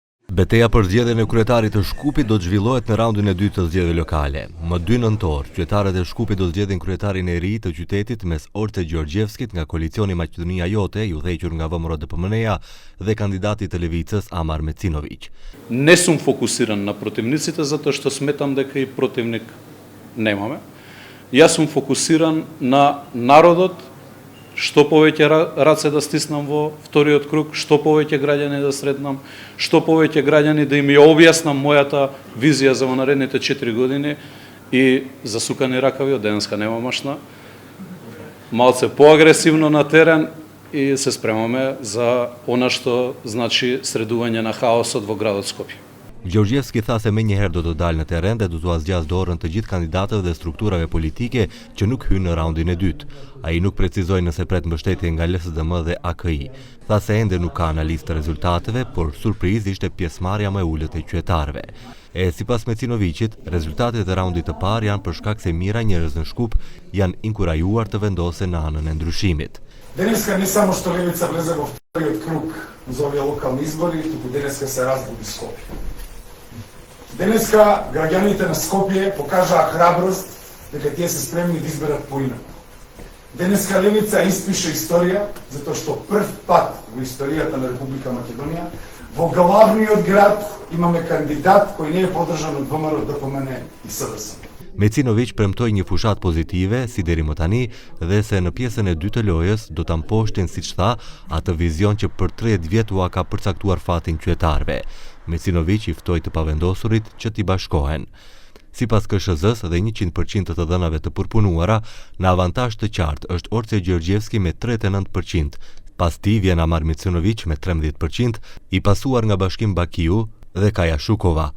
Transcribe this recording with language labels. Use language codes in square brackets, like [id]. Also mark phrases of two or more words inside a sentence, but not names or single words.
[sq] Betejë për zgjedhjen e kryetarit të Shkupit do të zhvillohet në raundin e dytë të zgjedhjeve lokale. Më 2 nëntor, qytetarët e Shkupit do të zgjedhin kryetarin e ri të qytetit mes Orce Gjorgjevskit nga koalicioni Maqedonia Jote, i udhëhequr nga VMRO-DPM-ja, dhe kandidatit të Levicës Amar Mecinović. [mk] Не сум фокусиран на противниците затоа што сметам дека и противник немаме. Јас сум фокусиран на народот, што повеќе раце да стиснам во вториот круг, што повеќе граѓани да сретнам, што повеќе граѓани да им ја објаснам мојата визија за наредните 4 години и засукани ракави, од денеска нема машна, малце поагресивно на терен и се спремаме за она што значи средување на хаосот во градот Скопје. [sq] Gjorgjevski tha se më njëherë do të dalë në terren dhe do t'u zgjas dorën të gjithë kandidatëve dhe strukturave politike që nuk hynë në raundin e dytë. Ai nuk precizoi nëse pret mbështetje nga LSDM dhe AKI. Tha se ende nuk ka analizë të rezultateve, por surprizë ishte pjesëmarrja më e ulët e qytetarëve. Sipas Mecinovićit, rezultatet e raundit të parë janë për shkak se mira njerëz në Shkup janë inkurajuar të vendosen në anën e ndryshimit. [mk] Денеска не само што Левица влезе во вториот круг за овие локални избори, туку денеска се разбуди Скопје. Денеска граѓаните на Скопје покажаа храброст дека тие се спремни да изберат поинак. Денеска Левица испише историја затоа што прв пат во историјата на Република Македонија во главниот град имаме кандидат кој не е поддржан од ВМРО, ДПМН и СДС. [sq] Mecinović premtoi një fushat pozitive, si deri më tani, dhe se në pjesën e dytë të lojës do ta mposhtin, siç tha, atë vizion që për 30 vjet ua ka përcaktuar fatin qytetarëve. Mecinović i ftoi të pavendosurit që t'i bashkohen. Sipas KSZ-s dhe 100% të dhënave të përpunuara, në avantazh të qartë është Orce Gjorgjevski me 39%, pas tij vjen Amar Mecinović me 13%, i pasuar nga Bashkim Bakiu dhe Kaja Shukova.